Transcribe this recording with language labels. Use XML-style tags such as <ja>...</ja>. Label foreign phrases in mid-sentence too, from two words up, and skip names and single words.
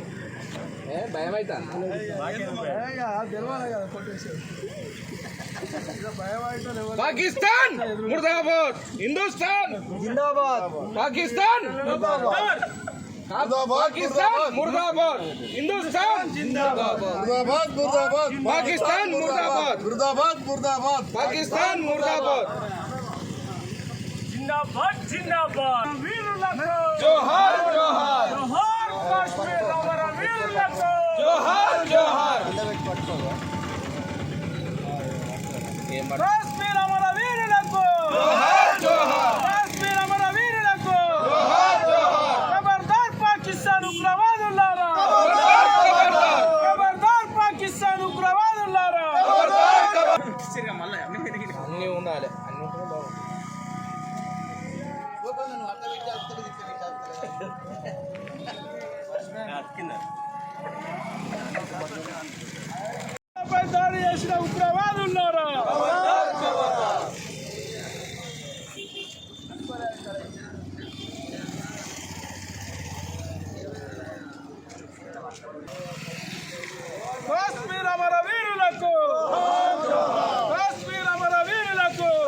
<hi>पाकिस्तान मुर्दाबाद, हिंदुस्तान जिंदाबाद, पाकिस्तान मुर्दाबाद, पाकिस्तान मुर्दाबाद, हिंदुस्तान जिंदाबाद, मुर्दाबाद मुर्दाबाद, पाकिस्तान मुर्दाबाद, मुर्दाबाद मुर्दाबाद, पाकिस्तान मुर्दाबाद, जिंदाबाद जिंदाबाद.</hi> <te>జోహార్ జోహార్, జోహార్ కాశ్మీర్ అమరవీరులకు, జోహార్ జోహార్. కాశ్మీర్ అమరవీరులకు, జోహార్ జోహార్. కాశ్మీర్ అమరవీరులకు, జోహార్ జోహార్. ఖబర్దార్ పాకిస్తాన్ ఉగ్రవాదుల్లారా, ఖబర్దార్ ఖబర్దార్ పాకిస్తాన్ ఉగ్రవాదుల్లారా, ఖబర్దార్. అన్నీ ఉండాలి, అన్నీ ఉంటే బాగుంటుంది. దాడి చేసిన ఉగ్రవాదుల్లారా, కాశ్మీర్ అమరవీరులకు, కాశ్మీర్ అమరవీరులకు.</te>